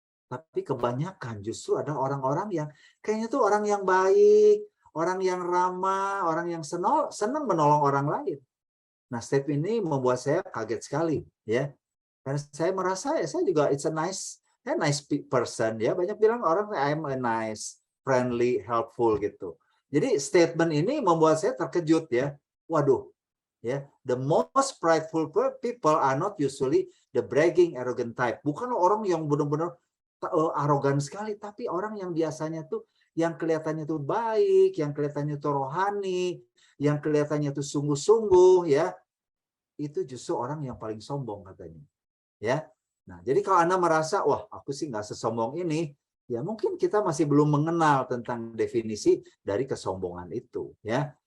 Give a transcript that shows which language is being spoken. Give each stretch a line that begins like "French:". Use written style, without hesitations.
Indonesian: Tapi kebanyakan justru ada orang-orang yang kayaknya tuh orang yang baik, orang yang ramah, orang yang senang menolong orang lain. Nah, step ini membuat saya kaget sekali, ya. Karena saya merasa ya saya juga
English: it's a nice person
Indonesian: ya. Banyak bilang orang
English: I'm a nice, friendly, helpful
Indonesian: gitu. Jadi statement ini membuat saya terkejut ya. Waduh, ya.
English: The most prideful people are not usually the bragging, arrogant type.
Indonesian: Bukan orang yang benar-benar arogan sekali, tapi orang yang biasanya tuh yang kelihatannya tuh baik, yang kelihatannya tuh rohani, yang kelihatannya tuh sungguh-sungguh ya, itu justru orang yang paling sombong katanya. Ya. Nah, jadi kalau Anda merasa, wah, aku sih nggak sesombong ini, ya mungkin kita masih belum mengenal tentang definisi dari kesombongan itu, ya.